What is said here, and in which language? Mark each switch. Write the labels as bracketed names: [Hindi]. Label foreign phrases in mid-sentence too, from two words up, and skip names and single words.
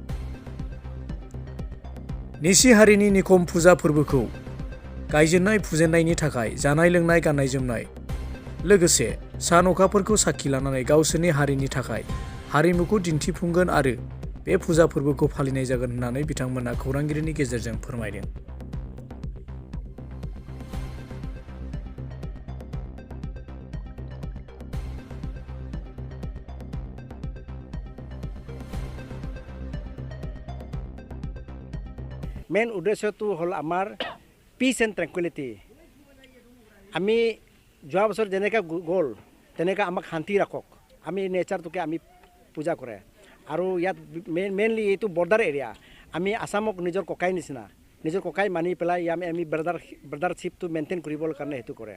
[Bodo] निसि हारिनि निखम फुजा फोरबोखौ गायजेननाय फुजेननायनि थाखाय जानाय लोंनाय गाननाय जोमनाय लोगोसे सान अखाफोरखौ साखि लानानै गावसोरनि हारिनि थाखाय हारिमुखौ दिन्थिफुंगोन आरो बे फुजा फोरबोखौ फालिनाय जागोन होननानै बिथांमोना खौरांगिरिनि गेजेरजों फोरमायदों। [Assamese] मेन उद्देश्यটো হ'ল আমাৰ [English] peace and tranquility. [Assamese] আমি যোৱা বছৰ যেনেকৈ গ'ল তেনেকৈ আমাক শান্তি ৰাখক, আমি নেচাৰটোকে আমি পূজা কৰে। আৰু ইয়াত মেইনলি এইটো [English] border area, [Assamese] আমি আসামক নিজৰ ককাই নিচিনা, নিজৰ ককাই মানি পেলাই আমি ব্ৰাদাৰশ্বিপটো মেইনটেইন কৰিবৰ কাৰণে সেইটো কৰে।